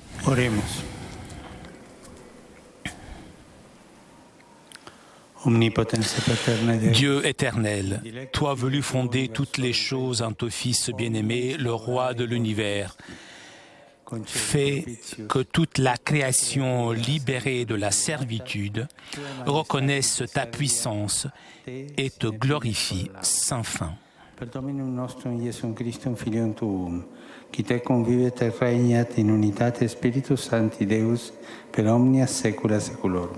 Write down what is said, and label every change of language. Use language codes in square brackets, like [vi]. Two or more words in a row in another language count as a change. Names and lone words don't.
[la] Oremos. [fr] Dieu éternel, toi venu fonder toutes les choses en ton Fils bien-aimé, le roi de l'univers, fais que toute la création libérée de la servitude reconnaisse ta puissance et te glorifie sans fin. [la] Per Dominum nostrum Iesum Christum Filium Tuum, qui te convivet et regnat in unitate Spiritus Sancti Deus, per omnia saecula saeculorum.